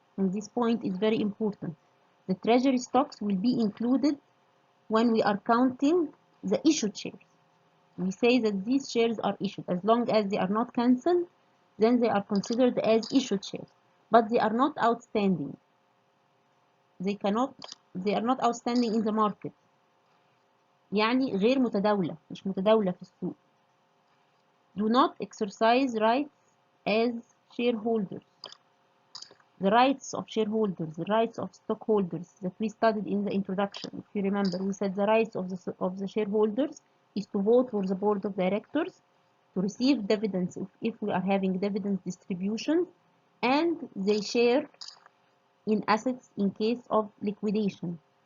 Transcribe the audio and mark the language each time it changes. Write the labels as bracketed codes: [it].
[en] And this point is very important. The treasury stocks will be included when we are counting the issued shares. We say that these shares are issued. As long as they are not cancelled, then they are considered as issued shares. But they are not outstanding. They are not outstanding in the market. [ar] يعني غير متداولة، مش متداولة في السوق. [en] Do not exercise rights as shareholders. The rights of shareholders, the rights of stockholders that we studied in the introduction. If you remember, we said the rights of the shareholders is to vote for the board of directors, to receive dividends if we are having dividend distribution, and they share in assets in case of liquidation.